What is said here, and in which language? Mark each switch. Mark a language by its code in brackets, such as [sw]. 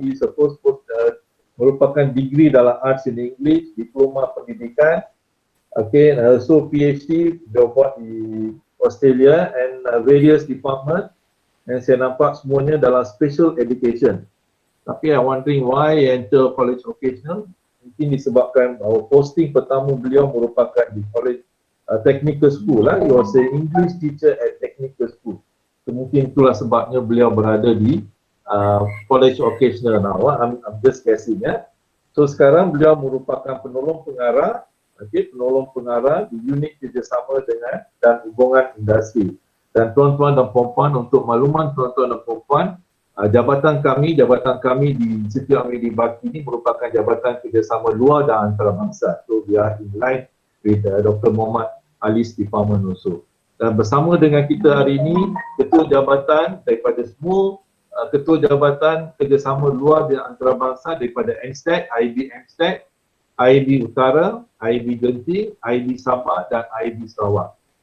[en] He supposed merupakan degree dalam arts in English, [ms] diploma pendidikan, [en] okay, and also PhD [ms] dia buat di [en] Australia and various department, and [ms] saya nampak semuanya dalam [en] special education. Tapi I wondering why enter college vocational. [ms] Mungkin disebabkan posting pertama beliau merupakan di college technical school lah. [en] He was an English teacher at technical school. [ms] So, mungkin itulah sebabnya beliau berada di college vocational now. [en] I'm just guessing [ms] So sekarang beliau merupakan penolong pengarah, penolong pengarah di unit kerjasama dengan dan hubungan industri. Dan tuan-tuan dan puan-puan, untuk makluman tuan-tuan dan puan-puan, jabatan kami di Institut Amiri Baki ini merupakan jabatan kerjasama luar dan antarabangsa. [en] So we are in line with Dr. Muhammad Ali's department also. [ms] Dan bersama dengan kita hari ini, ketua jabatan daripada semua ketua jabatan kerjasama luar dan antarabangsa daripada MSTEC, IAB MSTEC, IAB Utara, IAB Genting, IAB Sabah dan IAB Sarawak.